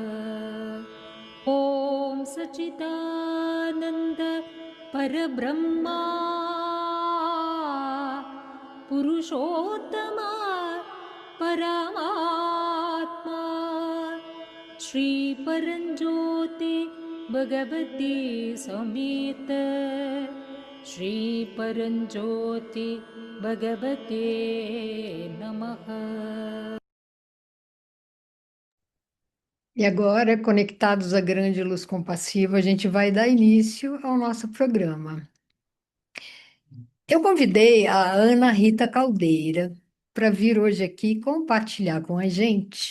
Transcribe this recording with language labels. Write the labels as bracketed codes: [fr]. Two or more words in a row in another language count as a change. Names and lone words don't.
[sa] ॐ सच्चिदानन्द परब्रह्मा पुरुषोत्तमा परमात्मा श्रीपरञ्ज्योति भगवती समेत श्रीपरञ्ज्योति भगवते नमः। [pt] E agora, conectados à grande luz compassiva, a gente vai dar início ao nosso programa. Eu convidei a Ana Rita Caldeira para vir hoje aqui compartilhar com a gente.